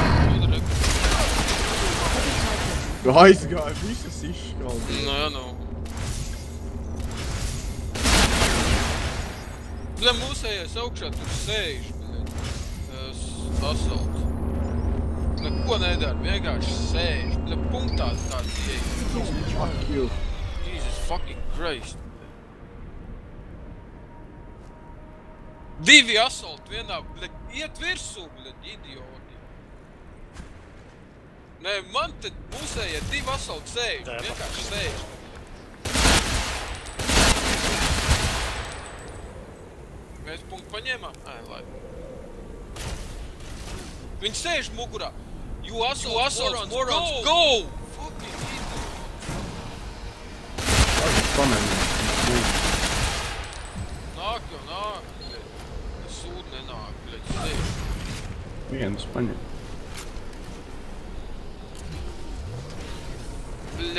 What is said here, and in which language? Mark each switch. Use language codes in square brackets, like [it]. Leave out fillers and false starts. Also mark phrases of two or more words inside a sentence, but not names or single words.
[lv] Aizgāja, visas izškaldi. Nu, jā, nu. Bļa, mūsējais augšā tur sēž, bļa. Asalts. Neko nedara, vienkārši sēž. Bļa, punktā tāds ieeja. [en] Securing Charlie. You. Jesus fucking Christ. [lv] Divi asalti vienā, bļa, iet virsū, bļa, idioti. Nē, man te mūsējie divi asalti sēž, vienkārši sēž. Mēs punktu paņēmām? Ai, labi. Viņi sēž mugurā. [en] You assaults, morons, go! Fucking idiot. [lv] Pamēģināt. Nāk jau nāk, bļaļ. Sūd nenāk, bļaļ, sēž. Viens paņem. Bļaļ.